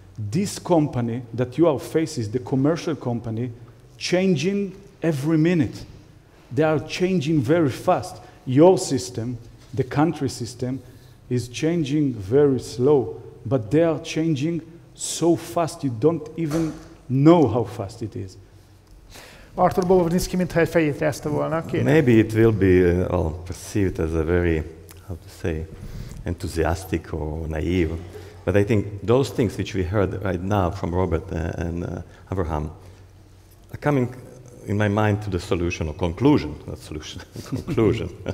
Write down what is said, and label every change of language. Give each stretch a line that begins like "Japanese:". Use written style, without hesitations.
English: This company that you are facing, the commercial company, changing every minute. They are changing very fast. Your system, the country system, is changing very slow, but they are changing so fast you don't even know how fast it is.
Hungarian: Artur Bobovnický, mintha egy fejét rázta volna.
English: Maybe it will be perceived as a very, how to say, enthusiastic or naive. But I think those things which we heard right now from Robert and Avraham are coming in my mind to the solution or conclusion, not solution, conclusion.